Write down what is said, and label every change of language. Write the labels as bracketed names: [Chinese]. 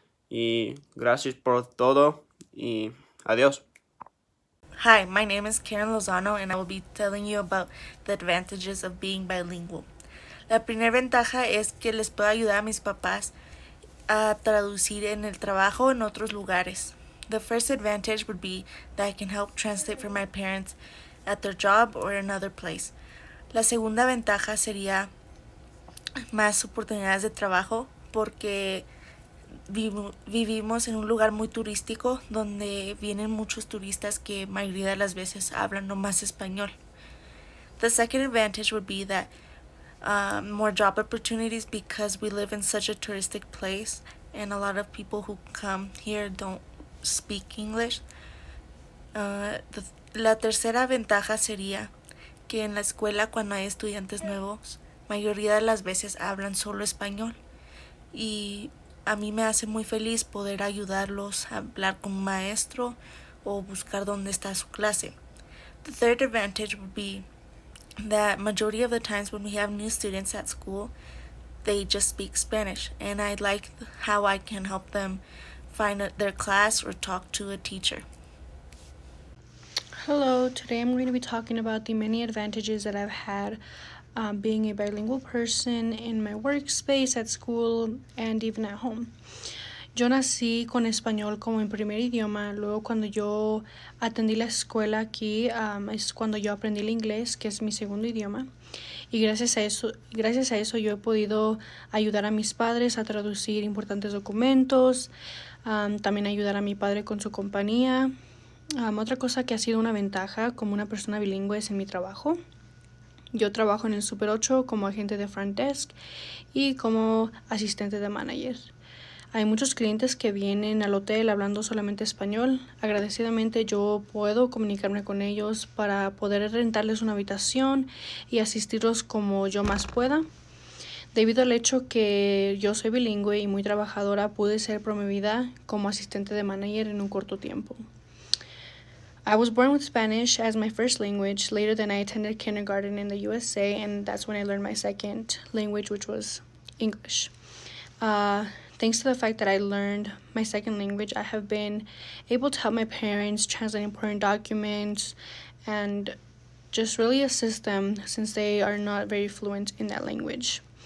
[Spanish] Y gracias por todo y adiós. [English] Hi, my name is Karen Lozano, and I will be telling you about the advantages of being bilingual. [Spanish] La primera ventaja es que les puedo ayudar a mis papás a traducir en el trabajo en otros lugares. [English] The first advantage would be that I can help translate for my parents at their job or another place. [Spanish] La segunda ventaja sería más oportunidades de trabajo porque vivimos en un lugar muy turístico donde vienen muchos turistas que mayoría de las veces hablan nomás español. [English] The second advantage would be that more job opportunities because we live in such a touristic place and a lot of people who come here don't speak English. The [Spanish] La tercera ventaja sería que en la escuela cuando hay estudiantes nuevos, mayoría de las veces hablan solo español y a mí me hace muy feliz poder ayudarlos a hablar con un maestro o buscar dónde está su clase. [English] The third advantage would be that majority of the times when we have new students at school, they just speak Spanish, and I like how I can help them find their class or talk to a teacher. Hello, today I'm going to be talking about the many advantages that I've had being a bilingual person in my workspace, at school, and even at home. [Spanish] Yo nací con español como mi primer idioma, luego cuando yo atendí la escuela aquí es cuando yo aprendí el inglés, que es mi segundo idioma, y gracias a eso yo he podido ayudar a mis padres a traducir importantes documentos, también ayudar a mi padre con su compañía. Otra cosa que ha sido una ventaja como una persona bilingüe es en mi trabajo. Yo trabajo en el Super 8 como agente de front desk y como asistente de manager. Hay muchos clientes que vienen al hotel hablando solamente español. Agradecidamente yo puedo comunicarme con ellos para poder rentarles una habitación y asistirlos como yo más pueda. Debido al hecho que yo soy bilingüe y muy trabajadora, pude ser promovida como asistente de manager en un corto tiempo. [English] I was born with Spanish as my first language. Later then I attended kindergarten in the USA, and that's when I learned my second language, which was English. Thanks to the fact that I learned my second language, I have been able to help my parents translate important documents and just really assist them since they are not very fluent in that language.